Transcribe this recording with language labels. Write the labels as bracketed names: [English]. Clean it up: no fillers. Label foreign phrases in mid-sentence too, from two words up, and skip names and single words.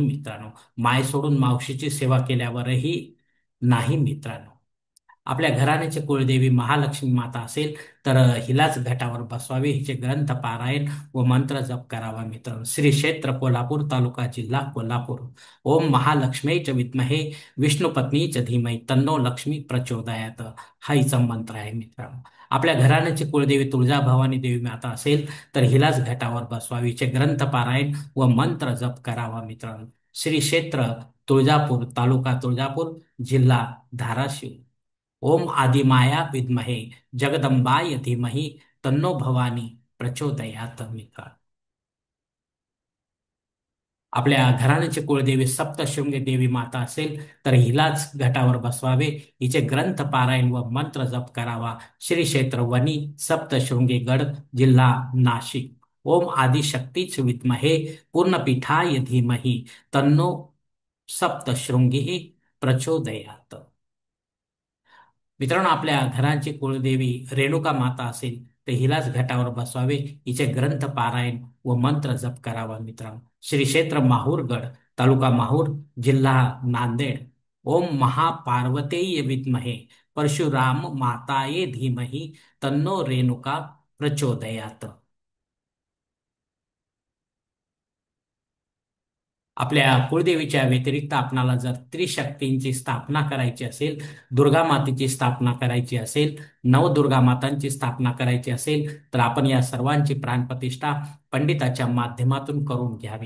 [Marathi] मित्रांनो, माय सोडून मावशीची सेवा केल्यावरही नाही. मित्रांनो, आपल्या घराण्याची कुळदेवी महालक्ष्मी माता असेल तर हिलाच घटावर बसवावे, हिचे ग्रंथ पारायण व मंत्र जप करावा मित्रांनो. श्री क्षेत्र कोल्हापूर, तालुका जिल्हा कोल्हापूर. [Sanskrit] ओम महालक्ष्मी च विद्महे विष्णुपत्नी च धीमहि तन्नो लक्ष्मी प्रचोदयात, [Marathi] हा हिचा मंत्र आहे मित्रांनो. आपल्या घराण्याची कुळदेवी तुळजाभवानी देवी माता असेल तर हिलाच घटावर बसवावी, हिचे ग्रंथ पारायण व मंत्र जप करावा मित्रांनो. श्री क्षेत्र तुळजापूर, तालुका तुळजापूर, जिल्हा धाराशिव. [Sanskrit] ओम आदिमाया विद्महे जगदंबाय धीमहि तन्नो भवानी प्रचोदयात मित्रांनो. [Marathi] आपल्या घराण्याची कुळदेवी सप्तशृंगी देवी माता असेल तर हिलाच घटावर बसवावे, हिचे ग्रंथ पारायण व मंत्र जप करावा. श्री क्षेत्र वनी सप्तशृंगी गड, जिल्हा नाशिक. [Sanskrit] ओम आदिशक्तीच विद्महे पूर्णपीठाय धीमहि तन्नो सप्तशृंगी प्रचोदयात. [Marathi] मित्रांनो, आपल्या घरांची कुळदेवी रेणुका माता असेल तर हिलाच घटावर बसवावे, हिचे ग्रंथ पारायण व मंत्र जप करावा मित्रांनो. श्री क्षेत्र माहूरगड, तालुका माहूर, जिल्हा नांदेड. [Sanskrit] ओम महापार्वतेय विद्महे परशुराम माताये धीमहि तन्नो रेणुका प्रचोदयात. [Marathi] आपल्या कुळदेवीच्या व्यतिरिक्त आपणाला जर त्रिशक्तींची स्थापना करायची असेल, दुर्गा मातेची स्थापना करायची असेल, नवदुर्गा मातांची स्थापना करायची असेल तर आपण या सर्वांची प्राणप्रतिष्ठा पंडिताच्या माध्यमातून करून घ्यावी.